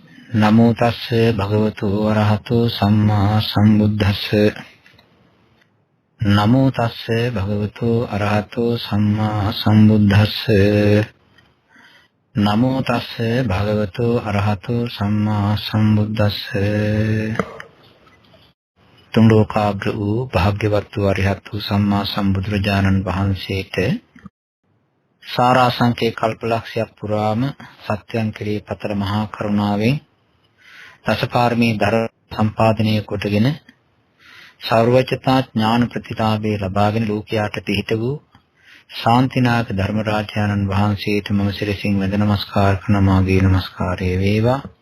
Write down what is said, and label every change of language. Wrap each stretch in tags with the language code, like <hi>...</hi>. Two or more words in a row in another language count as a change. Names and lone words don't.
<pi>නමෝ තස්ස භගවතු වරහතු සම්මා සම්බුද්දස්ස නමෝ තස්ස භගවතු අරහතු සම්මා සම්බුද්දස්ස නමෝ තස්ස භගවතු අරහතු සම්මා සම්බුද්දස්ස</pi> <si>තුන් ලෝකාග්‍ර වූ භාග්‍යවත් වූ අරිහත් වූ සම්මා සම්බුදුරජාණන් වහන්සේට සාරාංශකේ කල්පලක්ෂයක් පුරාම සත්‍යයන් කෙරෙහි පතර මහා කරුණාවෙන් දසපාරමී ධර්ම සම්පාදනය කොටගෙන සර්වචතා ඥාන ප්‍රතිලාභේ ලබාගෙන ලෝකයාට පිහිට වූ ශාන්තිනායක ධර්මරාජානන් වහන්සේට මම සිරසින් වැඳ නමස්කාර කරන මාගේ නමස්කාරය වේවා.</si>